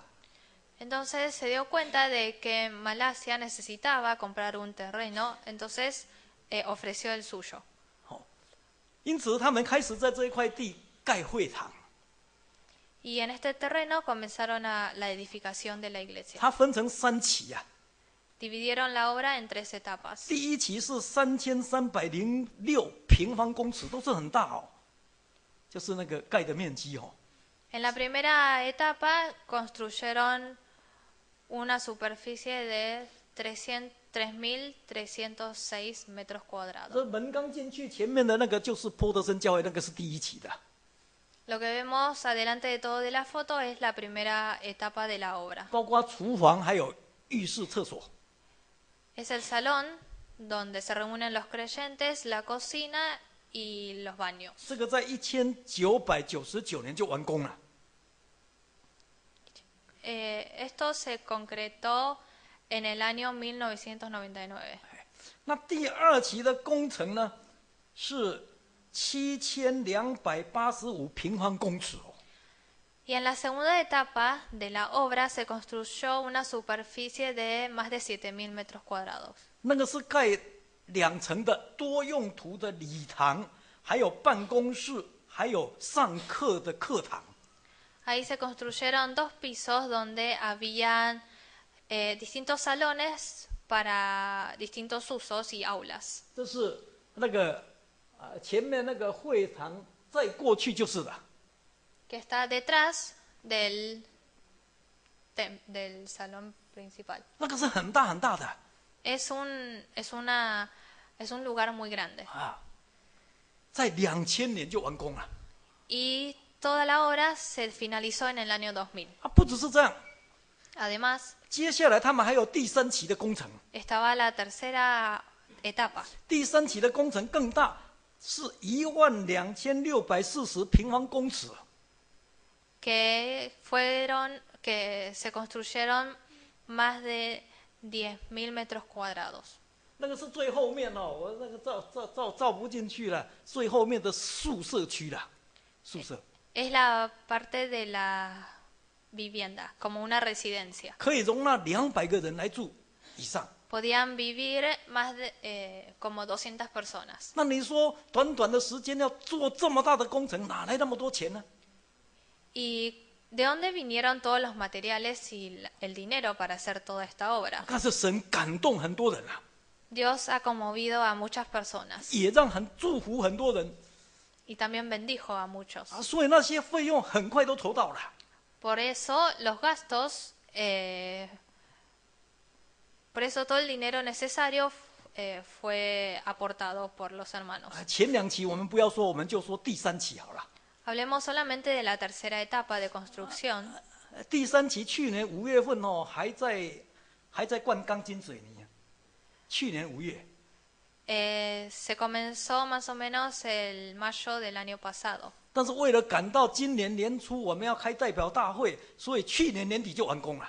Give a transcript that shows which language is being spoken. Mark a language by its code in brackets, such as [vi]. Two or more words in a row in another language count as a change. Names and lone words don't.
[es] Entonces se dio cuenta de que Malasia necesitaba comprar un terreno, entonces ofreció el suyo. [zh] 因此他们开始在这一块地盖会堂。 [es] Y en este terreno comenzaron la edificación de la iglesia. [zh] 它分成3期啊。 [es] Dividieron la obra en 3 etapas. [zh] 第1期是3306平方公尺，都是很大哦，就是那个盖的面积哦。 [es] En la primera etapa construyeron una superficie de 3.306 metros [zh] 这 [es] cuadrados. [zh] 门刚进去，前面的那个就是波德森教会，那个是第1期的。 [es] Lo que vemos adelante de todo de la foto es la primera etapa de la obra. [zh] 包括厨房还有浴室、厕所。 [es] Es el salón donde se reúnen los creyentes, la cocina y los baños. [zh] 这个在1999年就完工了。 [es] Esto se concretó en el año 1999. [zh] 那第2期的工程呢，是7285平方公尺哦。 [es] Y en la segunda etapa de la obra se construyó una superficie de más de 7.000 metros cuadrados. [zh] 那个是盖2层的多用途的礼堂，还有办公室，还有上课的课堂。 [es] Ahí se construyeron 2 pisos donde habían distintos salones para distintos usos y aulas. [zh] 这是那个前面那个会堂，再过去就是的。 [es] Que está detrás del salón principal. [zh] 那个是很大很大的 [es] Es un lugar muy grande. [zh] 啊，在2000年就完工了 [es] Y toda la obra se finalizó en el año 2000. [zh] 啊！不只是这样， [es] Además, [zh] 接下来他们还有第3期的工程。 [es] estaba la tercera etapa, [zh] 第3期的工程更大，是12640平方公尺。 [es] que se construyeron más de 10.000 metros cuadrados. [zh] 那个是最后面哦，我那个照不进去了，最后面的宿舍区了，宿舍 [es] Es la parte de la vivienda, como una residencia. [zh] 可以容纳200个人来住以上。 [es] Podían vivir más de como 200 personas. [zh] 那你说短短的时间要做这么大的工程，哪来那么多钱呢？ [es] ¿Y de dónde vinieron todos los materiales y el dinero para hacer toda esta obra? [zh] 但是神感动很多人啊， [es] Dios ha conmovido a muchas personas [zh] 也让祝福很多人 [es] y también bendijo a muchos. [zh] 啊，所以那些费用很快都筹到了。 [es] Por eso los gastos, por eso todo el dinero necesario fue aportado por los hermanos. [zh] 前2期我们不要说，我们就说第3期好了。 [es] Hablemos solamente de la tercera etapa de construcción. [zh] 第3期去年5月份哦，还在灌钢筋水泥。去年5月， [es] Se comenzó más o menos el mayo del año pasado. [zh] 但是为了赶到今年年初我们要开代表大会，所以去年年底就完工了。